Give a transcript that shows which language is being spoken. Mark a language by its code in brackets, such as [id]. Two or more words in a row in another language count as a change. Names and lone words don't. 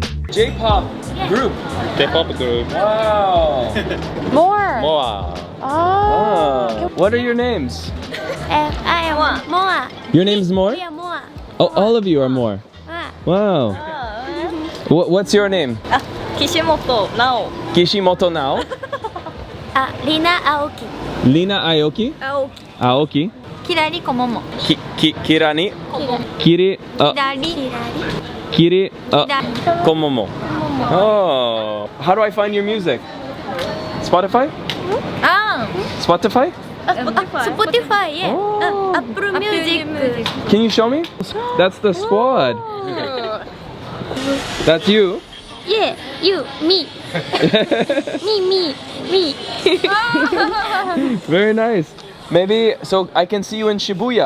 [en] J-pop group. J-pop group. Wow. More. Wow. Oh. What are your names? I am Moa. Your name's More? Yeah, Moa. Oh, all of you are More. Wow. What's your name? Kishimoto Nao. Kishimoto Nao. Rina Aoki. Lina Aoki. Aoki. Aoki. Kirari Komomo. Kirani. Kiri. Kirari. Kiri. Komomo. Oh. How do I find your music? Spotify? Spotify? Spotify, yeah. Oh. Apple Music. Can you show me? That's the squad. That's you? Yeah, you, me. me. Very nice. Maybe, so I can see you in Shibuya.